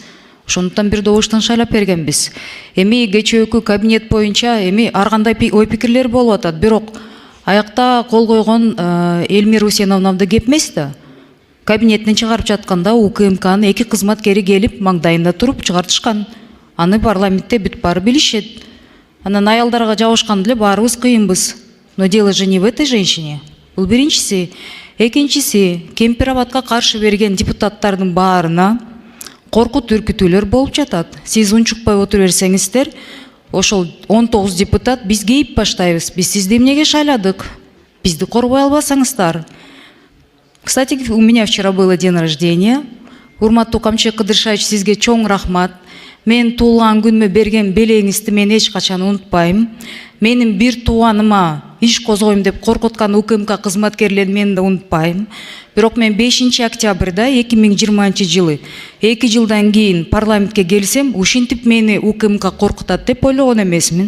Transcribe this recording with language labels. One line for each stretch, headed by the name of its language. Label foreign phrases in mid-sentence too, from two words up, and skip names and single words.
Kyrgyz: Ошондуктан бир добуштан шайлап бергенбиз. Эми кечээкү кабинет боюнча эми ар кандай ой пикирлер болуп атат, бирок аякта кол койгон Эльмира Усеновнамды кеп эмес да. Кабинеттен чыгарып жатканда УКМКнын 2 кызматкери келип маңдайында туруп чыгартышкан. Аны парламентте бүт баары билишет. Анан аялдарга жабышкан деле баарыбыз кыйынбыз.
Russian: Но дело же не в этой женщине.
Kyrgyz: Бул биринчиси. Экинчиси, Кемпирабадка каршы берген депутаттардын баарына коркут үркүтүүлөр болуп жатат. Сиз унчукпай отура берсеңиздер, ошол 19 депутат биз кейип баштайбыз. Биз сизди эмнеге шайладык? Бизди коргой албасаңыздар.
Russian: Кстати, у меня вчера было день рождения.
Kyrgyz: Урматтуу Камчыбек Кыдыршаевич, сизге чоң рахмат. Мен туулган күнүмө берген белеңизди мен эч качан унутпайм. Менин бир тууганыма иш козгойм деп коркуткан УКМК кызматкерлерин мен да унутпайм. Бирок мен 5 октябрда 2020 жылы 2 жылдан кийин парламентке келсем, ушинтип мени УКМК коркутат деп ойлогон эмесмин.